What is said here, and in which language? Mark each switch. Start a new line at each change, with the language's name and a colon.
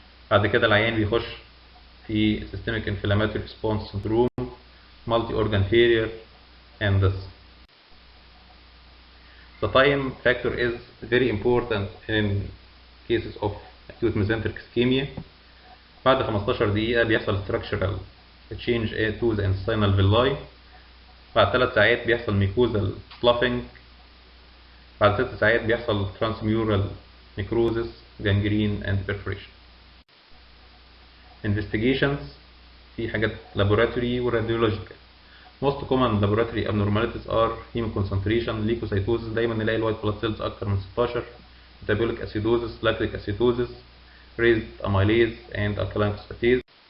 Arabic: بعد كده العيان بيخش في
English: systemic inflammatory response syndrome, multi organ failure and death. The time factor is very important in cases of acute mesenteric ischemia.
Arabic: بعد 15 دقيقة بيحصل
English: structural change to the intestinal villi.
Arabic: بعد 3 ساعات بيحصل
English: mucosal sloughing.
Arabic: بعد 6 ساعات بيحصل
English: transmural necrosis, gangrene and perforation. Investigations
Arabic: في حاجات
English: laboratory و radiological. Most common laboratory abnormalities are hemoconcentration, leukocytosis،
Arabic: دايما نلاقي الوايت بلاد سيلز أكتر من 16،
English: metabolic acidosis, lactic acidosis, raised amylase and alkaline phosphatase.